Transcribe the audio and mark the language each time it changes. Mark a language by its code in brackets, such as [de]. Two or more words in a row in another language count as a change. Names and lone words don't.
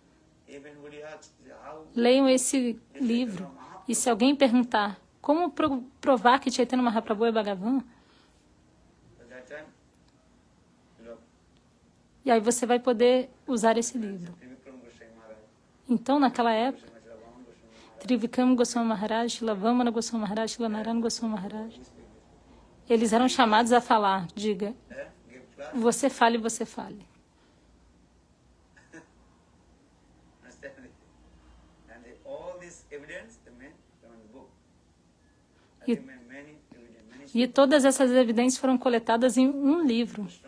[pt] Leiam esse livro. E se alguém perguntar como provar que Chaitanya Mahaprabhu é Bhagavan, e aí você vai poder usar esse livro. Então, naquela época, Trivikram Goswami Maharaj, Vamana Goswami Maharaj, Narayana Goswami Maharaj, eles eram chamados a falar: diga, você fale, você fale. E todas essas evidências foram coletadas em um livro.